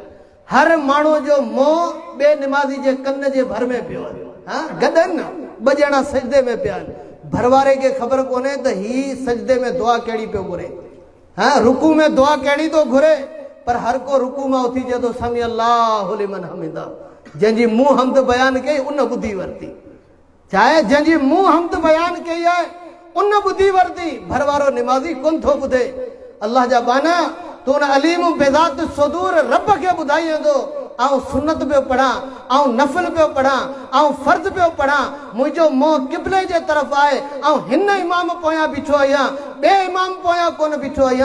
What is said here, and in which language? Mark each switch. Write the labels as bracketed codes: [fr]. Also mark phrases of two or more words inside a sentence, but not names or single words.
[sd] हर माण्हू जो मुंहुं ॿिए निमाज़ी जे कन जे भर में पियो आहे। हा, गॾनि न, 2 ॼणा सजदे में पिया आहिनि। भरवारे खे ख़बर कोन्हे त ही सजदे में दुआ कहिड़ी पियो घुरे, हा, रुकू में दुआ कहिड़ी थो घुरे, पर हर को रुकू मां उथी चए थो [ar] سمع الله لمن حمده. [sd] जंहिंजी मुंहुं हमद बयानु कई उन ॿुधी वरिती। छा आहे? जंहिंजी मुंहुं हमद बयानु कई आहे उन ॿुधी वरिती। भरवारो निमाज़ी कोन थो ॿुधे। अल्लाह जा बाना, तूं उन अलीम बेज़ात सुदूर रब खे ॿुधाई वेंदो, आउं सुन्नत पियो पढ़ां, आउं नफ़िल पियो पढ़ां, आउं फ़र्ज़ पियो पढ़ां, मुंहिंजो मुंहुं क़िबले जे तरफ़ आहे, ऐं हिन इमाम पोयां बीठो आहियां, ॿिए इमाम पोयां कोन बीठो आहियां।